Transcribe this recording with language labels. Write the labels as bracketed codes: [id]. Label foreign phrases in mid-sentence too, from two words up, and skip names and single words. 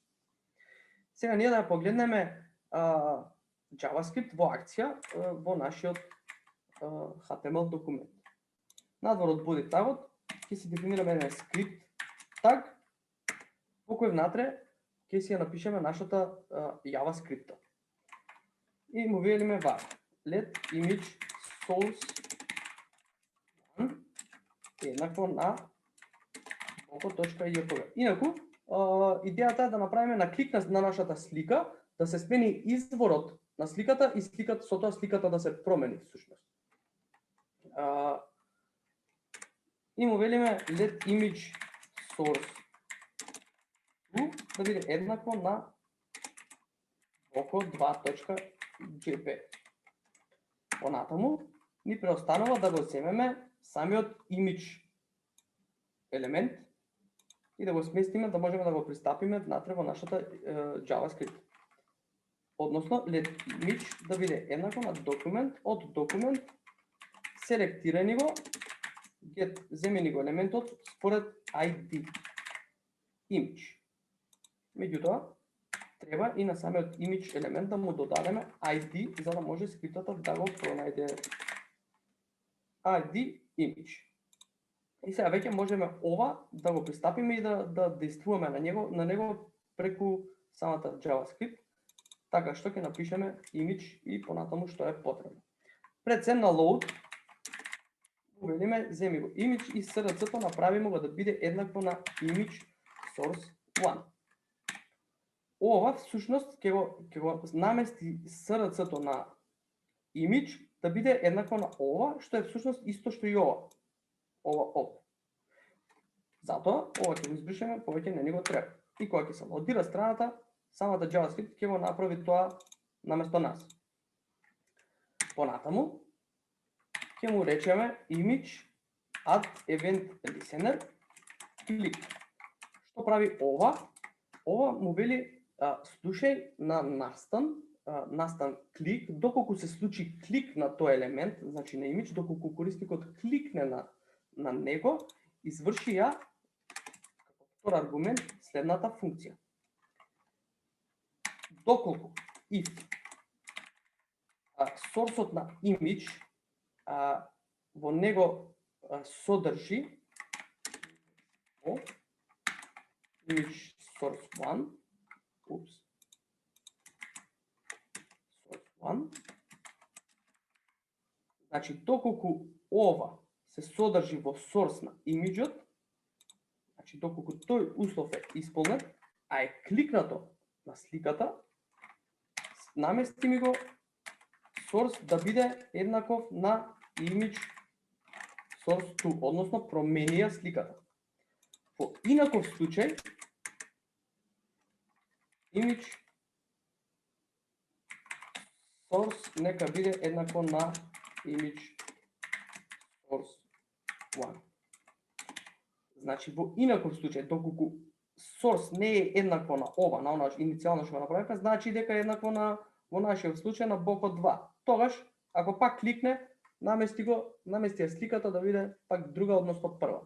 [mk] Сега ние да погледнеме JavaScript во акција во нашиот HTML документ. Надвор од body tagот ќе си дефинираме еден скрипт tag, во кој внатре ќе си ја напишеме нашата JavaScript. И му велиме [en] var let image source [mk] еднакво на boko.jpg. Инаку, идејата е да направиме на клик на нашата слика, да се смени изворот на сликата и со тоа сликата да се промени всушност. И му велиме [en] let image source [mk] да биде еднакво на oko2.jpg. Понатаму ни преостанува да го земеме самиот image елемент и да го сместиме да можеме да го пристапиме внатре во нашата JavaScript. Односно, [en] let image [mk] да биде еднакво на документ од документ, селектирај го, земени го елементот според ID image. Меѓутоа, треба и на самиот image елемент да му додадеме ID за да може скриптата да го пронајде. [en] ID image. [mk] И сега веќе можеме ова да го пристапиме и да действуваме на него преку самата JavaScript, така што ќе напишеме image и понатаму што е потребно. Пред се на load велиме земи го image и src-то направиме го да биде еднакво на [en] image source 1. [mk] Ова всушност ќе го намести src-то на image да биде еднакво на ова, што е всушност исто што и ова. Ова. Затоа, ова ќе го избришеме, повеќе не ни го треба. И кога ќе се лодира страната, самата JavaScript ќе го направи тоа наместо нас. Понатаму, ќе му речеме [en] image add event listener click. [mk] Што прави ова? Ова му вели слушај на настан клик, доколку се случи клик на тој елемент, значи на image, доколку корисникот кликне на него, изврши ја како втор аргумент следната функција. Доколку if source-от на image во него содржи [en] image source 1, source [mk] 1, значи доколку ова се содржи во source на имиџот, значи доколку тој услов е исполнет, а е кликнато на сликата, намести ми го source да биде еднаков на [en] image source 2, [mk] односно промени ја сликата. Во инаков случај, [en] image source [mk] нека биде еднакво на [en] image source 1. [mk] Значи во инаков случај, доколку source не е еднакво на ова, на она иницијално што го направивме, значи дека е еднакво на во нашиот случај на Boko 2. Тогаш, ако пак кликне, намести ја сликата да биде пак друга односно првата.